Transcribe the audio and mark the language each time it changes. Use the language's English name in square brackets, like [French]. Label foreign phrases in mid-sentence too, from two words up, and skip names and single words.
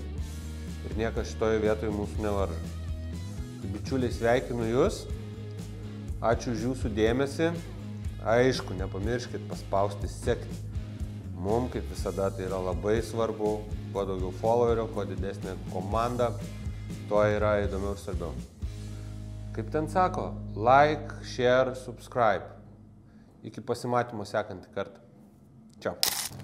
[Lithuanian] Ir niekas šitoje vietoje mūsų nevaržo. Bičiuliai, sveikinu Jūs, ačiū už Jūsų dėmesį, aišku, nepamirškit paspausti sekti. Mums, kaip visada, tai yra labai svarbu, kuo daugiau followerių, kuo didesnė komanda, tuo yra įdomiau ir svarbiau. Kaip ten sako, [English] like, share, subscribe. [Lithuanian] Iki pasimatymo sekantį kartą. Čiau.